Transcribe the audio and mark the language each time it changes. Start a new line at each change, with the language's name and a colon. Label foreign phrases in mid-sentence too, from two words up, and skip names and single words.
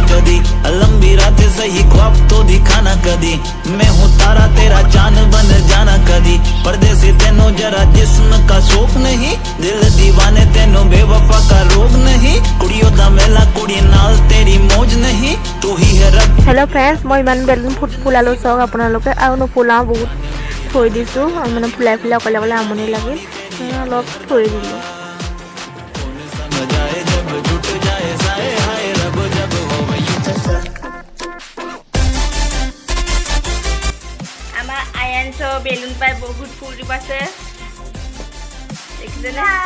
Hindi: कदी, लंबी रातें सही ख्वाब तो दिखाना कदी, मैं हूँ तारा तेरा चांद बन जाना कदी, परदेसी तेनों जरा जिस्म का शौक नहीं, दिल दीवाने तेनों बेवफा का रोग नहीं,
Punjabi: ਕੁੜੀਆਂ ਦਾ ਮੇਲਾ ਕੁੜੀ ਨਾਲ ਤੇਰੀ ਮੌਜ ਨਹੀਂ,
Hindi: तू ही है रब।
English: hello friends,
Assamese: মই ইমান বেলুন ফুলালোঁ চাওক আপোনালোকে, আৰু নুফুলাওঁ বহুত থৈ দিছোঁ, মানে ফুলাই ফুলাই অকলে অকলে আমনি লাগে, অলপ থৈ দিলোঁ। আমাৰ আয়াঞ্চৰ বেলুন পাই বহুত ফূৰ্তি পাইছে, দেখিছেনে?